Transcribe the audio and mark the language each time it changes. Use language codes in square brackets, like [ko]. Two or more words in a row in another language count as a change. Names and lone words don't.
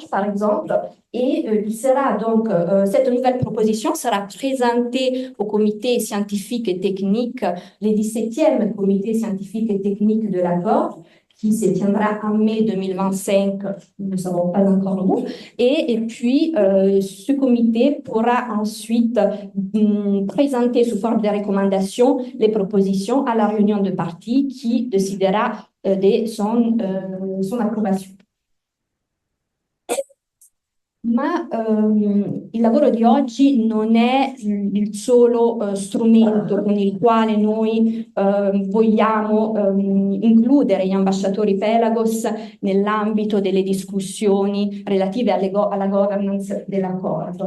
[fr] par exemple, et il sera donc, cette nouvelle proposition sera présentée au comité scientifique et technique, les 17e comité scientifique et technique de l'accord, qui se tiendra en mai 2025, nous ne savons pas encore où, et puis ce comité pourra ensuite présenter sous forme de recommandations les propositions à la réunion de parties qui décidera de son approbation. [it] Ma il lavoro di oggi non è il solo strumento con il quale noi vogliamo includere gli ambasciatori Pelagos nell'ambito delle discussioni relative alla governance dell'accordo.